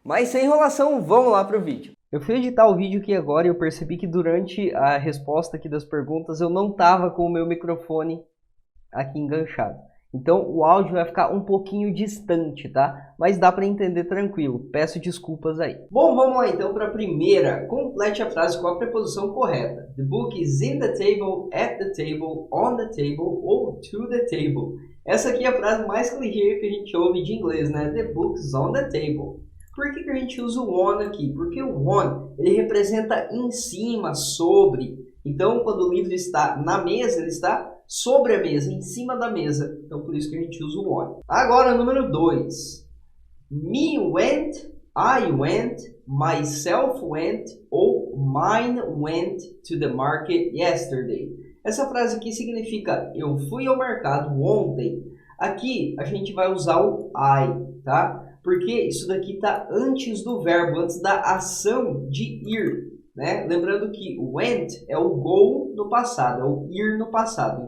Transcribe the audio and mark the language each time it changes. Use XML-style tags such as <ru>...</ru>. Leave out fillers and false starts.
<pt>Mas sem enrolação, vamos lá para o vídeo. Eu fui editar o vídeo aqui agora e eu percebi que durante a resposta aqui das perguntas eu não estava com o meu microfone aqui enganchado. Então o áudio vai ficar um pouquinho distante, tá? Mas dá para entender tranquilo. Peço desculpas aí. Bom, vamos lá então para a primeira. Complete a frase com a preposição correta.</pt> <en>The book is in the table, at the table, on the table ou to the table.</en> <pt>Essa aqui é a frase mais clichê que a gente ouve de inglês, né?</pt> <en>The book is on the table.</en> <pt>Por que a gente usa o on aqui? Porque o on, ele representa em cima, sobre. Então, quando o livro está na mesa, ele está sobre a mesa, em cima da mesa. Então, por isso que a gente usa o on. Agora, número 2.</pt> <en>Me went, I went, myself went ou mine went to the market yesterday.</en> <pt>Essa frase aqui significa eu fui ao mercado ontem. Aqui, a gente vai usar o I, tá? Porque isso daqui está antes do verbo, antes da ação de ir, né? Lembrando que o went é o go no passado, é o ir no passado.</pt>